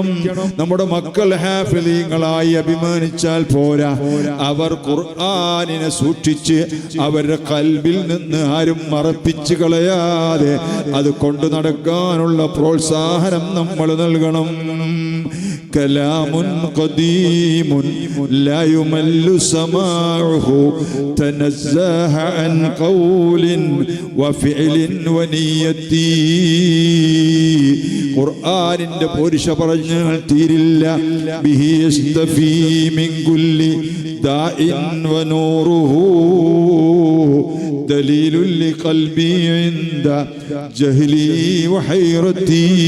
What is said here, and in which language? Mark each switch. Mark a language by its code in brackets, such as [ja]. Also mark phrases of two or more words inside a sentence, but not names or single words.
[ml] നമ്മുടെ മക്കൾ ഹാഫിളീങ്ങളായി അഭിമാനിച്ചാൽ പോരാ, അവർ ഖുർആനിനെ സൂക്ഷിച്ച് അവരുടെ ഖൽബിൽ നിന്ന് ആരും മറപ്പിച്ച് കളയാതെ അത് കൊണ്ടു നടക്കാനുള്ള പ്രോത്സാഹനം നമ്മൾ നൽകണം. [ar] كلام قديم لا يمل سماعه تنزه عن قول وفعل ونية [ml] ഖുർആനിന്റെ പോരിശ പറഞ്ഞാൽ തീരില്ല. [ar] به يستشفى من كل داء ونوره دليل للقلب عند جهل وحيرة.